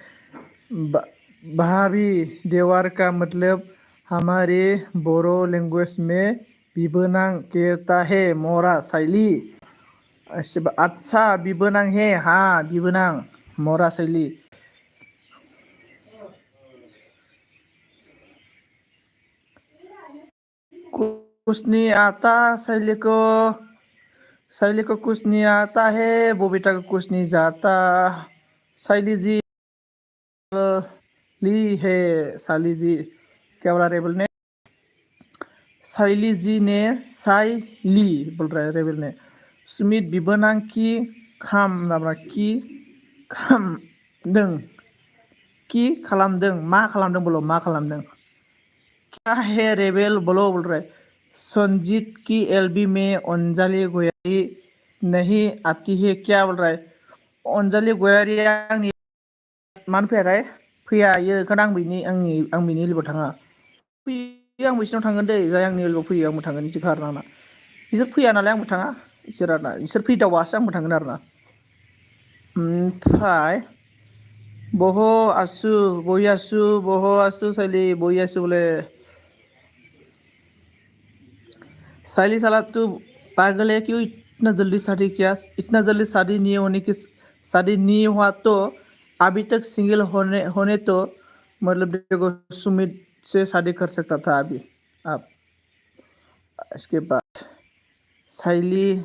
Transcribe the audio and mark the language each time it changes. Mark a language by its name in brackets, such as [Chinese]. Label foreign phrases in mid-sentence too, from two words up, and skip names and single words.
[Hindi] भाभी देवर का मतलब हमारे बोरो लैंग्वेज में बिबोनां कहता है मोरा शैली अच्छा बिबोनां है हाँ बिबोनां मोरा शैली कुछ नहीं आता शैली को कुछ नहीं आता है बबीता को कुछ नहीं जाता शैली जी ली है शाली जी क्या बोला रेबल ने शैली जी ने साइली बोल रहा है रेबल ने सुमित बिबोनां की खाम नामा [Bodo] की खामदों की खालामदों मा खालामदों बोलो मा खालामदों [Hindi] क्या है रेबेल बोलो बोल रहा है [Bodo] संजीत की एलबी में अंजलि गोयारी नहीं आती है क्या बोल रहा है अंजलि गोयारी आंनि मानो फैया फैया इयो खोनो आं बिनि लोगोआव थाङा फैयो आं बिसिनाव थांगोन दै जाय आंनि लोगोआव फैयो आंबो थांगोन बिदि खारनो आंना बिसोर फैया नालाय आंबो थाङा बिसोर आरोना बिसोर फैदावासो आंबो थांगोन आरोना ओमफ्राय बह आसु [Hindi] साइली बही आसु बोले साइली साला तू पागल है क्यों इतना जल्दी शादी किया इतना जल्दी शादी नहीं होने की शादी नहीं हुआ तो अभी तक सिंगल होने तो मतलब देखो सुमित से शादी कर सकता था अभी आप इसके बाद शैली